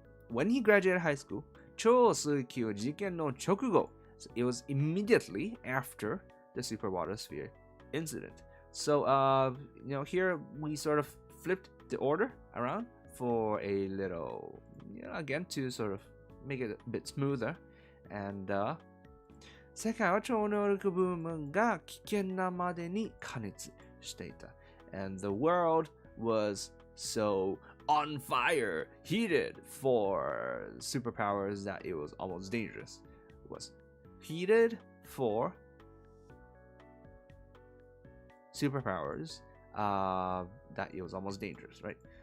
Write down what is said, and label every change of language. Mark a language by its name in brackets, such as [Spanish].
[English] When he graduated high school, [Japanese] 超水球事件の直後, [English] so it was immediately after the super water sphere incident. So, here we sort of flipped the order around for a little, again, to sort of make it a bit smoother. [Japanese] And, 世界は超能力ブームが危険なまでに過熱していた。 [English] And the world was so on fire, heated for superpowers that it was almost dangerous. It was heated for superpowers that it was almost dangerous, right?